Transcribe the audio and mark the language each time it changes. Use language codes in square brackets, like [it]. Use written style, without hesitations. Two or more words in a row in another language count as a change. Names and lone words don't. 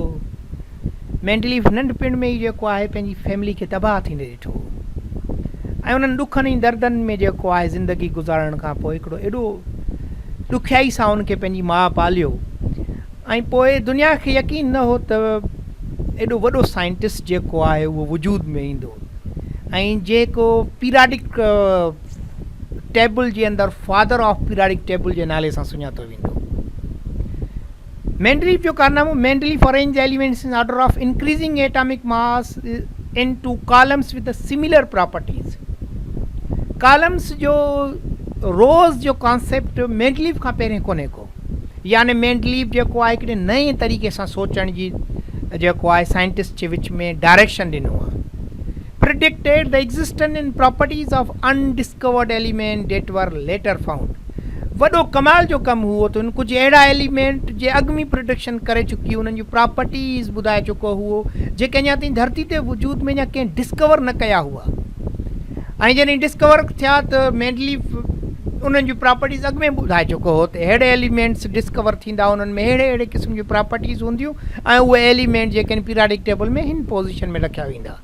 [sd] मेंडलीफ नंढपिण में ई जेको आहे पंहिंजी फैमिली खे तबाह थींदे ॾिठो ऐं उन्हनि ॾुखनि ऐं दर्दनि में जेको आहे ज़िंदगी गुज़ारण खां पोइ हिकिड़ो एॾो ॾुखियाई सां उनखे पंहिंजी माउ पालियो ऐं पोइ दुनिया खे यकीन न हो त एॾो वॾो साइंटिस्ट जेको आहे उहो वजूद में ईंदो ऐं जेको [en] periodic table [sd] जे अंदरि [en] father of periodic table [sd] जे नाले सां सुञातो वेंदो। [en] मेंडलीफ [sd] जो कारनामो [en] मेंडलीफ arrange elements in order of increasing atomic mass into columns with similar properties. [sd] कॉलम्स जो रोज़ जो कॉन्सेप्ट मेंडलीफ खां पहिरियों कोन्हे को, यानी मेंडलीफ जेको आहे हिकिड़े नए तरीक़े सां सोचण जी जेको आहे साइंटिस्ट जे विच में डायरेक्शन ॾिनो आहे। [en] predicted the existence and properties of undiscovered element that were later found. [sd] वॾो कमाल जो कमु हुओ त उन कुझु अहिड़ा एलिमेंट जे अॻु में प्रोडक्शन करे चुकी, उन्हनि जूं प्रॉपर्टीज़ ॿुधाए चुको हुओ जेके अञा ताईं धरती ते वजूद में अञा कंहिं डिस्कवर न कया हुआ। ऐं जॾहिं डिस्कवर थिया त मेंडलीफ उन्हनि जूं प्रॉपर्टीज़ अॻु में ॿुधाए चुको हो त अहिड़े एलिमेंट्स डिस्कवर थींदा, उन्हनि में अहिड़े क़िस्म जूं प्रॉपर्टीज़ हूंदियूं ऐं उहे एलिमेंट जेके आहिनि [en] periodic table [sd] में हिन पोज़ीशन में रखिया वेंदा।